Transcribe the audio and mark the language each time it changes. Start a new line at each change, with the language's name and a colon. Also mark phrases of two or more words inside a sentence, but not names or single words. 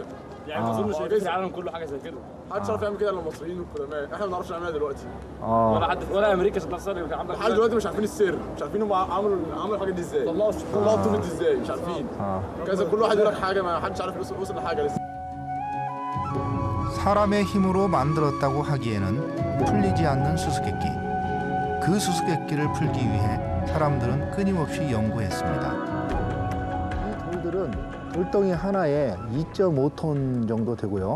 Arabic: يعني ما اظنش ان في العالم كله حاجه زي كده محدش عارف يعمل كده الا المصريين والقدماء، احنا ما بنعرفش نعملها دلوقتي. ولا حد ولا امريكا ذات نفسها اللي عامله لحد دلوقتي مش عارفين السر، مش عارفين هم عملوا الحاجات دي ازاي. طلعوا الطوبة دي ازاي مش عارفين. كذا كل واحد يقول لك حاجة ما حدش عارف وصل لحاجة لسه.
Korean: 사람의 힘으로 만들었다고 하기에는 풀리지 않는 수수께끼. 그 수수께끼를 풀기 위해 사람들은 끊임없이 연구했습니다. 이 돌들은 돌덩이 하나에 2.5톤 정도 되고요.